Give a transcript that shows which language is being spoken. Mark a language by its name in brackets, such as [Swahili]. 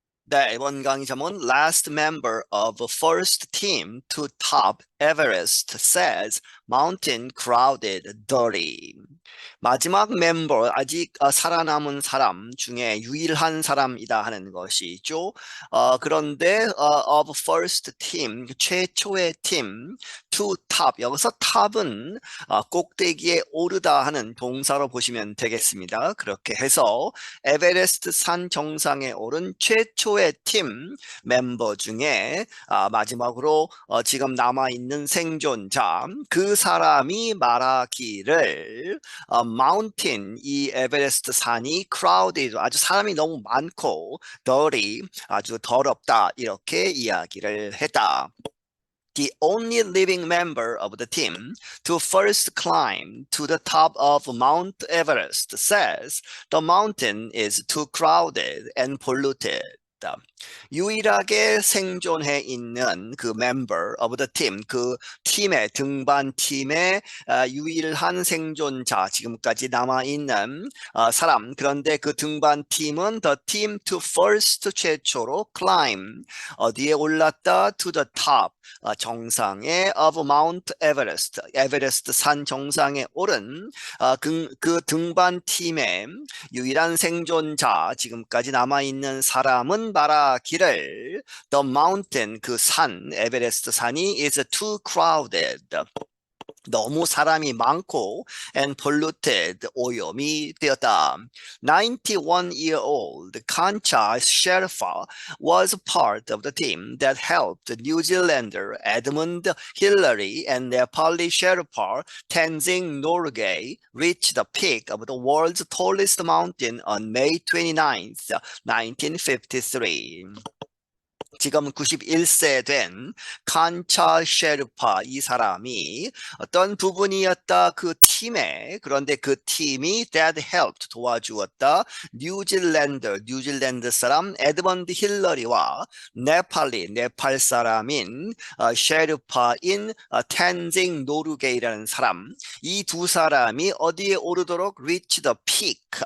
[Korean] 네, 이번 강의 제목은 [English] Last member of first team to top Everest says mountain crowded dirty. [Korean] 마지막 멤버, 아직 살아남은 사람 중에 유일한 사람이다 하는 것이죠. 그런데 [English] of first team, [Korean] 최초의 팀, [English] to top, [Korean] 여기서 top은 꼭대기에 오르다 하는 동사로 보시면 되겠습니다. 그렇게 해서 에베레스트 산 정상에 오른 최초의 팀 멤버 중에 마지막으로 지금 남아있는 생존자, 그 사람이 말하기를 마운틴, 이 에베레스트 산이 crowded, 아주 사람이 너무 많고 dirty, 아주 더럽다 이렇게 이야기를 했다. [English] The only living member of the team to first climb to the top of Mount Everest says the mountain is too crowded and polluted. [Korean] 유일하게 생존해 있는 그 [English] member of the team, [Korean] 그 팀의 등반 팀의 유일한 생존자, 지금까지 남아있는 사람. 그런데 그 등반 팀은 [English] the team to first, [Korean] 최초로 climb, 어디에 올랐다? [English] to the top, [Korean] 정상에 [English] of Mount Everest, [Korean] 에베레스트 산 정상에 오른 그 등반 팀의 유일한 생존자, 지금까지 남아있는 사람은 말하기를 [English] the mountain, [Korean] 그 산, 에베레스트 산이 [English] is too crowded, [Korean] 너무 사람이 많고 [English] and polluted, [Korean] 오염이 되었다. [English] 91-year-old Concha Sherpa was part of the team that helped New Zealander Edmund Hillary and Nepali Sherpa Tenzing Norgay reach the peak of the world's tallest mountain on May 29th, 1953. [Korean] 지금 91세 된 칸차 셰르파, 이 사람이 어떤 부분이었다? 그 팀에, 그런데 그 팀이 [English] that helped, [Korean] 도와주었다. 뉴질랜드 사람 에드먼드 힐러리와 네팔 사람인 셰르파인 텐징 노르게이라는 사람, 이 두 사람이 어디에 오르도록 [English] reach the peak,